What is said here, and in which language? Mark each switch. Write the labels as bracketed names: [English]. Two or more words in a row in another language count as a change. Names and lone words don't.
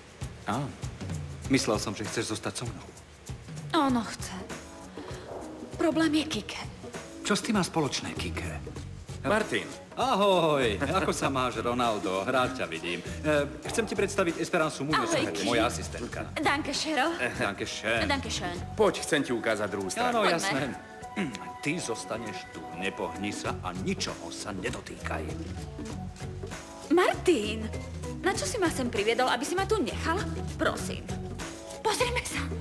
[Slovak] Á, myslel som, že chceš zostať so mnou. Ono chce. Problém je Kike. Čo s tým má spoločné, Kike? Martin. Ahoj, ako sa máš, Ronaldo? Rád ťa vidím. Chcem ti predstaviť Esperancu Muñoz, moja asistentka. [German] Danke, Cheryl. Danke schön. Danke schön. [Slovak] Poď, chcem ti ukázať druhú stranu. Áno, Poďme. jasné. Ty zostaneš tu, nepohni sa a ničoho sa nedotýkaj. Martin, na čo si ma sem priviedol, aby si ma tu nechal? Prosím. Pozrime sa.